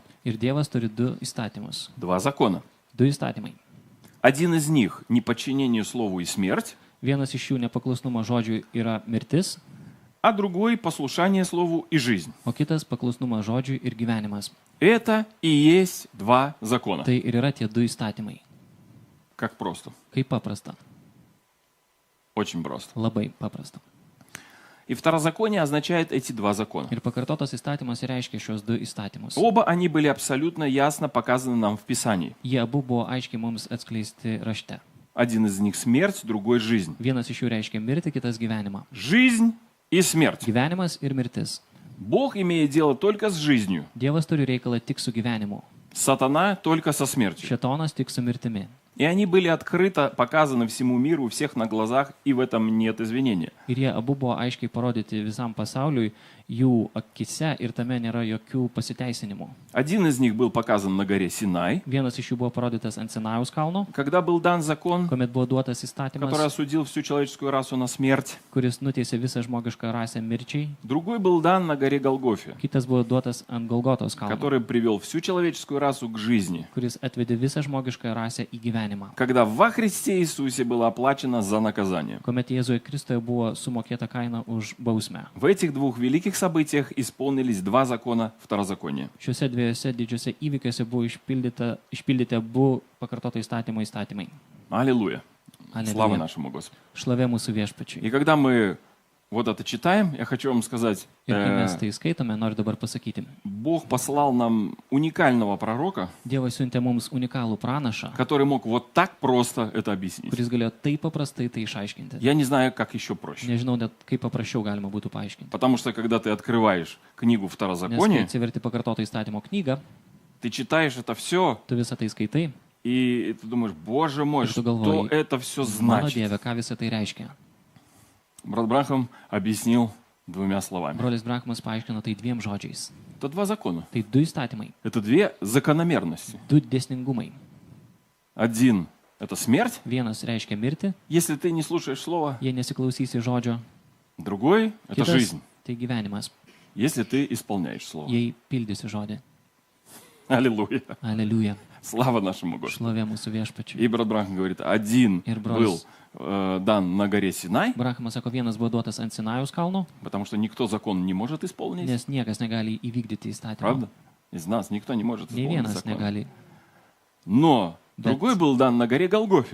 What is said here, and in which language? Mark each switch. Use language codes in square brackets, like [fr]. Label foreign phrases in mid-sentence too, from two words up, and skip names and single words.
[lt] Ir Dievas turi du įstatymus. [ru] Два закона. [lt] Du įstatymai. [ru] Один из них – неподчинение слову и смерть, [lt] Vienas iš jų nepaklusnumo žodžiui yra mirtis, [ru] а другой – послушание слову и жизнь. [lt] o kitas paklusnumas žodžiui ir gyvenimas. [ru] Это и есть два закона. [lt] Tai ir yra tie du įstatymai. [ru] Как просто. [lt] Kaip paprasta. [ru] Очень просто. [lt] Labai paprasta. [ru] И второзаконие означает эти два закона. [lt] Ir pakartotas įstatymas reiškia šios du įstatymus. [ru] Оба они были абсолютно ясно показаны нам в Писании. [lt] Jie abu buvo aiškiai mums atskleisti rašte. [ru] Один из них – смерть, другой – жизнь. [lt] Vienas iš jų reiškia mirtį, kitas gyvenimą. [ru] Жизнь и смерть. [lt] Gyvenimas ir mirtis. [ru] Бог имеет дело только с жизнью, [lt] Dievas turi reikalą tik su gyvenimu. [ru] сатана только со смертью. [lt] Šėtonas tik su mirtimi. [ru] И они были открыто показаны всему миру, у всех на глазах, и в этом нет извинения. [lt] Ir jie abu buvo aiškiai parodyti visam pasauliui, jų akise, ir tame nėra jokių pasiteisinimų. [ru] Один из них был показан на горе Синай, [lt] Vienas iš jų buvo parodytas ant Sinajaus kalno, [ru] когда был дан закон, [lt] kuomet buvo duotas [ru] который [lt] įstatymas, [ru] осудил всю человеческую расу на смерть. [lt] kuris nuteisė visą žmogišką rasę mirčiai. [ru] Другой был дан на горе Голгофе, [lt] Kitas buvo duotas ant Golgotos kalno, [ru] который привел всю человеческую расу к жизни, [lt] kuris atvedė visą žmogišką rasę į gyvenimą. [ru] когда во Христе Иисусе было оплачено за наказание. [lt] Kuomet Jėzuje Kristuje buvo sumokėta kaina už bausmę. [ru] В этих двух великих событиях исполнились два закона второзакония. [lt] Šiuose dviejose didžiuose įvykiuose buvo išpildyti abu pakartoto įstatymo įstatymai. [ru] Аллилуйя. Слава [lt] Aleliuja. [ru] нашему Господу. [lt] Šlovė mūsų viešpačiui. [ru] И когда мы вот это читаем, я хочу вам сказать, [lt] Ir kai mes tai skaitome, noriu dabar pasakyti. [ru] Бог послал нам уникального пророка, [lt] Dievas siuntė mums unikalų pranašą, [ru] который мог вот так просто это объяснить. [lt] kuris galėjo taip paprastai tai išaiškinti. [ru] Я не знаю, как еще проще. [lt] Nežinau net, kaip paprasčiau galima būtų paaiškinti. [ru] Потому что, когда ты открываешь книгу [lt] Nes kai [ru] Второзакония, [lt] atsiverti pakartoto įstatymo knygą, [ru] ты читаешь это все, [lt] tu visą tai skaitai [ru] и ты думаешь, Боже мой, [lt] Ir tu [ru] что [lt] galvoji, [ru] это все [lt] mano [ru] значит? [lt] Dieve, ką visą tai reiškia. [ru] Брат Брахам объяснил двумя словами. [lt] Brolis Brahmas paaiškino tai dviem žodžiais. [ru] Это два закона. [lt] Tai du įstatymai, [ru] Это две закономерности. [lt] du dėsningumai. [ru] Один – это смерть, [lt] Vienas reiškia mirtį, [ru] если ты не слушаешь слова. [lt] jei nesiklausysi žodžio. [ru] Другой – это [lt] Kitas [ru] жизнь, [lt] tai gyvenimas, [ru] если ты исполняешь слово. [lt] jei pildysi žodį. [ru] Аллилуйя. [lt] Aleliuja. [ru] Слава нашему Господу. [lt] Šlovė mūsų viešpačiui. [ru] И брат Брахам говорит, один [lt] Ir [ru] был [lt] brolis [ru] дан на горе Синай, [lt] Brahmas sako, vienas buvo duotas ant Sinajaus kalno, [ru] потому что никто закон не может исполнить. [lt] nes niekas negali įvykdyti įstatymą. [ru] Правда? Из нас никто не может [lt] Nei [ru] исполнить [lt] vienas [ru] закон. [lt] negali. [ru] Но другой был дан на горе Голгофе,